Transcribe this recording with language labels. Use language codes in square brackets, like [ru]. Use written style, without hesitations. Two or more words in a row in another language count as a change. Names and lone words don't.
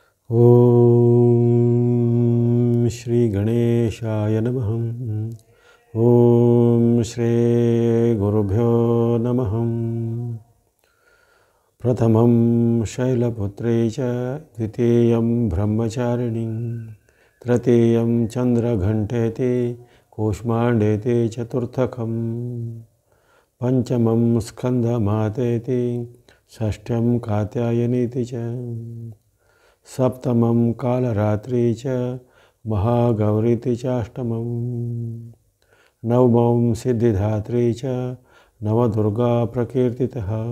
[sa] ಓಂ ಶ್ರೀ ಗಣೇಶಾಯ ನಮಃ. ಓಂ ಶ್ರೀ ಗುರುಭ್ಯೋ ನಮಃ. ಪ್ರಥಮಂ ಶೈಲಪುತ್ರೇ ಚ ದ್ವಿತೀಯಂ ಬ್ರಹ್ಮಚಾರಿಣೀ ತೃತೀಯಂ ಚಂದ್ರಘಂಟೇತಿ ಕೂಷ್ಮಾಂಡೇತಿ ಚತುರ್ಥಕಂ ಪಂಚಮಂ ಸ್ಕಂದಮಾತೇತಿ ಷಷ್ಠ್ಯಂ ಕಾತ್ಯಾಯನೀತಿ ಚ ಸಪ್ತಮಂ ಕಾಲರಾತ್ರಿ ಚ ಮಹಾಗೌರೀತಿ ಚಾಷ್ಟಮಂ ನವಮಂ ಸಿದ್ಧಿಧಾತ್ರಿ ಚ ನವದುರ್ಗಾ ಪ್ರಕೀರ್ತಿತಃ.